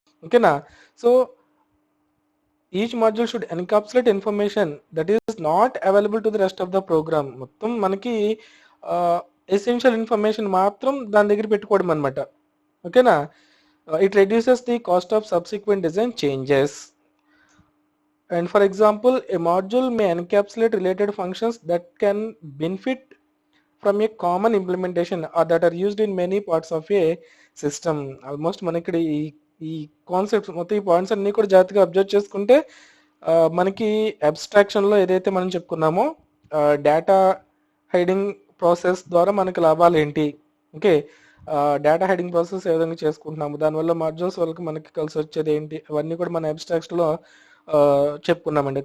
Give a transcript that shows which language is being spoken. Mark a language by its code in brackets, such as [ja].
[en] ఓకేనా, so each module should encapsulate information that is not available to the rest of the program. [te] మొత్తం మనకి essential information మాత్రం దాని దగ్గర పెట్టుకోవడం అనమాట. [en] ఓకేనా, it reduces the cost of subsequent design changes. And for example, a module may encapsulate related functions that can benefit from a common implementation or that are used in many parts of a system. [te] Almost మనకి ఈ concepts మొత్తం ఈ points అన్నీ కూడా జాగ్రత్తగా observe చేసుకుంటే మనకి అబ్స్ట్రాక్షన్లో ఏదైతే మనం చెప్పుకున్నామో డేటా హైడింగ్ ప్రాసెస్ ద్వారా మనకి లాభాలు ఏంటి, ఓకే, డేటా హైడింగ్ ప్రాసెస్ ఏ విధంగా చేసుకుంటున్నాము, దానివల్ల మాడ్యూల్స్ వాళ్ళకి మనకి కలిసి వచ్చేది ఏంటి, అవన్నీ కూడా మన అబ్స్ట్రాక్షన్లో చెప్పుకున్నామండి.